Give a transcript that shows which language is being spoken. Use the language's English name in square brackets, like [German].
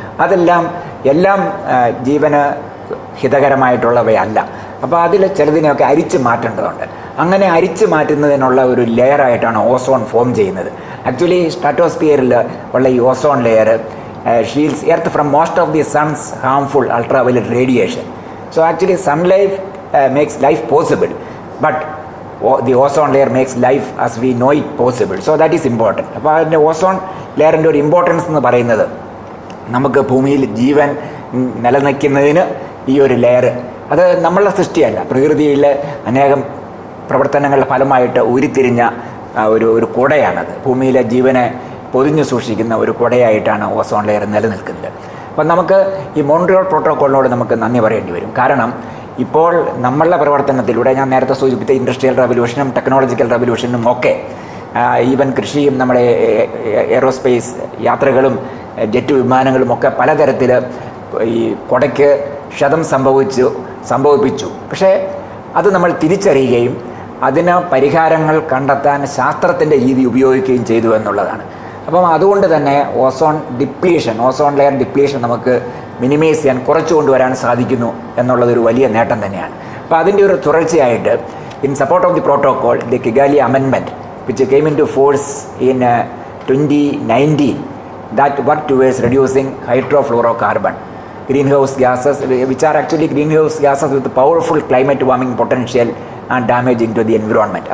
[Malayalam] അതെല്ലാം ജീവന് ഹിതകരമായിട്ടുള്ളവയല്ല. അപ്പോൾ അതിൽ ചിലതിനെയൊക്കെ അരിച്ചു മാറ്റേണ്ടതുണ്ട്. അങ്ങനെ അരിച്ചു മാറ്റുന്നതിനുള്ള ഒരു ലെയറായിട്ടാണ് ഓസോൺ ഫോം ചെയ്യുന്നത്. [English] actually [Malayalam] സ്ട്രാറ്റോസ്ഫിയറിൽ ഉള്ള ഈ [English] Ozone layer shields earth from most of the sun's harmful ultraviolet radiation. So actually sunlight makes life possible, but the ozone layer makes life as we know it possible. So that is important. [Malayalam] അപ്പോൾ അതിൻ്റെ ozone ലെയറിൻ്റെ ഒരു importance എന്ന് പറയുന്നത് നമുക്ക് ഭൂമിയിൽ ജീവൻ നിലനിൽക്കുന്നതിന് ഈ ഒരു layer അത് നമ്മളുടെ സൃഷ്ടിയല്ല, പ്രകൃതിയിലെ അനേകം പ്രവർത്തനങ്ങളുടെ ഫലമായിട്ട് ഉരുത്തിരിഞ്ഞ ഒരു കുടയാണത്. ഭൂമിയിലെ ജീവനെ പൊതിഞ്ഞു സൂക്ഷിക്കുന്ന ഒരു കുടയായിട്ടാണ് ഓസോൺ ലെയർ നിലനിൽക്കുന്നത്. അപ്പം നമുക്ക് ഈ മോൺട്രിയൽ പ്രോട്ടോക്കോളിനോട് നമുക്ക് നന്ദി പറയേണ്ടി വരും. കാരണം ഇപ്പോൾ നമ്മളുടെ പ്രവർത്തനത്തിലൂടെ ഞാൻ നേരത്തെ സൂചിപ്പിച്ച ഇൻഡസ്ട്രിയൽ റവല്യൂഷനും ടെക്നോളജിക്കൽ റവല്യൂഷനും ഒക്കെ ഈവൻ കൃഷിയും നമ്മുടെ എയറോസ്പേസ് യാത്രകളും ജെറ്റ് വിമാനങ്ങളും ഒക്കെ പലതരത്തിൽ ഈ കുടയ്ക്ക് ക്ഷതം സംഭവിപ്പിച്ചു. പക്ഷേ അത് നമ്മൾ തിരിച്ചറിയുകയും അതിന് പരിഹാരങ്ങൾ കണ്ടെത്താൻ ശാസ്ത്രത്തിൻ്റെ രീതി ഉപയോഗിക്കുകയും ചെയ്തു എന്നുള്ളതാണ്. അപ്പം അതുകൊണ്ട് തന്നെ ഓസോൺ ലെയർ ഡിപ്ലീഷൻ നമുക്ക് മിനിമൈസ് ചെയ്യാൻ, കുറച്ചു കൊണ്ടുവരാൻ സാധിക്കുന്നു എന്നുള്ളതൊരു വലിയ നേട്ടം തന്നെയാണ്. അപ്പോൾ അതിൻ്റെ ഒരു തുടർച്ചയായിട്ട് [English] In support of the protocol the Kigali amendment which came into force in 2019 that work towards reducing hydrofluorocarbon greenhouse gases which are actually greenhouse gases with powerful climate warming potential and damaging to the environment.